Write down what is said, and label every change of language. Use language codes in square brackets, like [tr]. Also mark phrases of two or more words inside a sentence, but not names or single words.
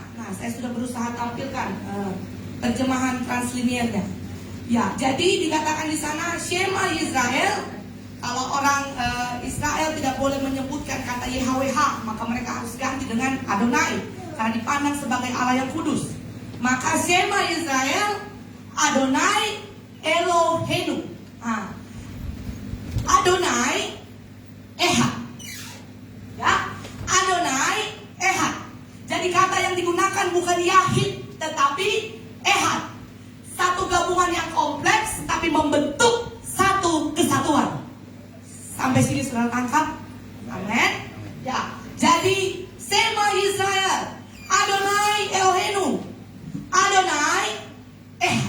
[id] Nah, saya sudah berusaha tampilkan terjemahan transliniernya. Ya, jadi dikatakan di sana [he] שמע ישראל. [id] Kalau orang Israel tidak boleh menyebutkan kata YHWH, maka mereka harus ganti dengan Adonai, karena dipandang sebagai Allah yang kudus. [he] Maka שמע ישראל, אדוני אלוהינו. Nah, אדוני אחד, ya, אדוני אחד. [id] Jadi kata yang digunakan bukan Yahid tetapi Ehad. Satu gabungan yang kompleks tapi membentuk satu kesatuan. Sampai sini saudara tangkap? Amin. Ya. [he] Jadi שמע ישראל, אדוני אלוהינו, אדוני אחד.